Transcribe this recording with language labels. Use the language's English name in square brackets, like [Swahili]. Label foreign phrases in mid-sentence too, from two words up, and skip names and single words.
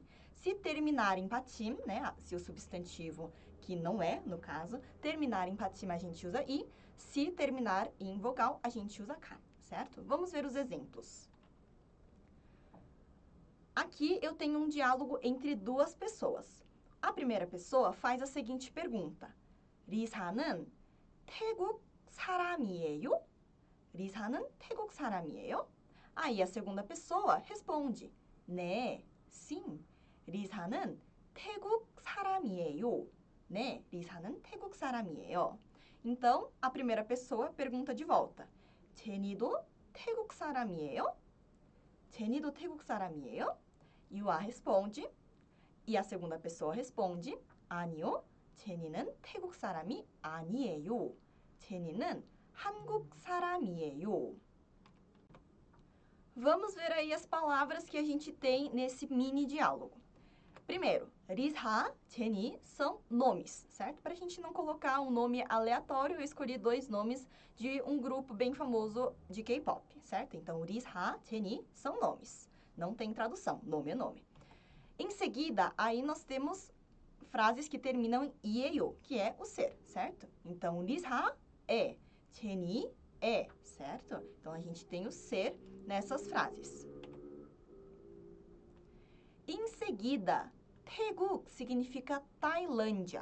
[Portuguese] Se terminar em 받침, né, se o substantivo, que não é, no caso, terminar em 받침, a gente usa i. Se terminar em vogal, a gente usa ga, certo? Vamos ver os exemplos. Aqui eu tenho um diálogo entre duas pessoas. A primeira pessoa faz a seguinte pergunta. [Korean] 리사는 태국 사람이에요? 리사는 태국 사람이에요? [Portuguese] Aí a segunda pessoa responde. [Korean] 네, sim. 리사는 태국 사람이에요. 네, 리사는 태국 사람이에요. [Portuguese] Então, a primeira pessoa pergunta de volta. [Korean] 제니도 태국 사람이에요? 제니도 태국 사람이에요? [Portuguese] E o A responde, e a segunda pessoa responde, [Korean] 아니요, 제니는 태국 사람이 아니에요. 제니는 한국 사람이에요. [Portuguese] Vamos ver aí as palavras que a gente tem nesse mini diálogo. Primeiro, 리사, 제니 são nomes, certo? Para a gente não colocar um nome aleatório, eu escolhi dois nomes de um grupo bem famoso de K-pop, certo? Então, 리사, 제니 são nomes. Não tem tradução, nome é nome. Em seguida, aí nós temos frases que terminam em 이에요, que é o ser, certo? Então, 리사 é, 제니 é, certo? Então, a gente tem o ser nessas frases. Em seguida, 태국 significa Tailândia.